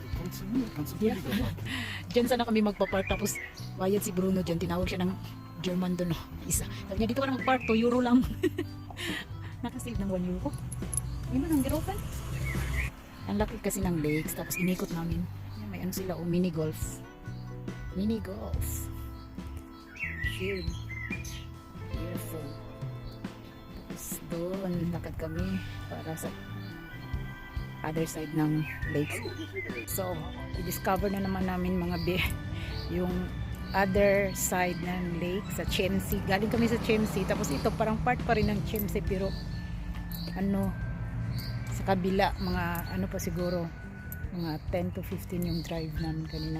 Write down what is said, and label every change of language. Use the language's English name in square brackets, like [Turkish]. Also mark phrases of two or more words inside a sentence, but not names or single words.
[German] Kannst du billiger machen. [Filipino] Diyan sana kami magpa-park, tapos bayad si Bruno dyan. Tinawag siya ng German doon. Isa. Sabi niya, dito ka na mag-park, 2 euro lang. Nakasave ng 1 euro. Yun man ang giropan. Ang laki kasi ng lakes, tapos inikot namin. Yan, may ano sila, [English] mini golf. Mini golf. Sure. Beautiful. [Filipino] Tapos doon, lakad kami para sa [English] other side [Filipino] ng lakes. So, i-discover na naman namin mga yung [English] other side [Filipino] ng lake sa Chiemsee. Galing kami sa Chiemsee, tapos ito parang part pa rin ng Chiemsee, pero ano, sa kabila, mga ano pa siguro, mga 10 to 15 yung drive namin kanina.